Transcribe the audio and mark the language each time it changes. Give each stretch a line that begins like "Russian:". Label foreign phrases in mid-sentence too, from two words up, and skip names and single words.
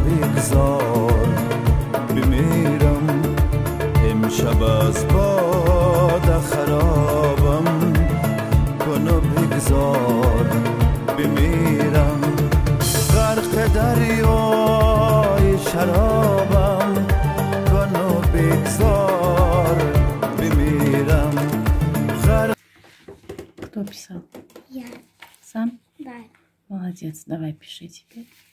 Persian: بگذار بمیرم امشب از باد خرابم کن و بگذار بمیرم غرق دریای شرابم کن و بگذار بمیرم
Russian: Кто писал? Я. Сам? Да. Молодец, давай пиши теперь.